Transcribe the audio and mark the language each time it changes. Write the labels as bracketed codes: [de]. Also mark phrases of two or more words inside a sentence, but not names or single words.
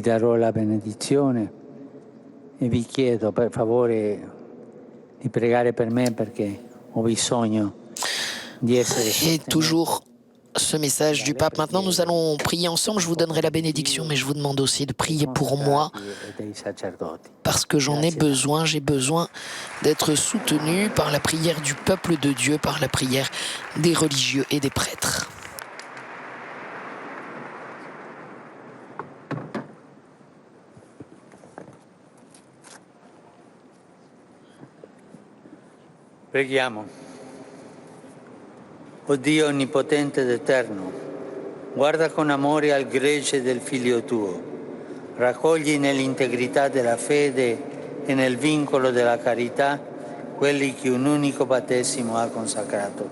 [it] darò la benedizione e vi chiedo per favore di pregare per me perché ho bisogno di essere [fr] Et toujours ce message du pape. Maintenant, nous allons prier ensemble. Je vous donnerai la bénédiction, mais je vous demande aussi de prier pour moi parce que j'en ai besoin. J'ai besoin d'être soutenu par la prière du peuple de Dieu, par la prière des religieux et des prêtres. [it] Preghiamo. O Dio onnipotente ed eterno, guarda con amore al gregge del Figlio tuo, raccogli nell'integrità della fede e nel vincolo della carità quelli che un unico battesimo ha consacrato.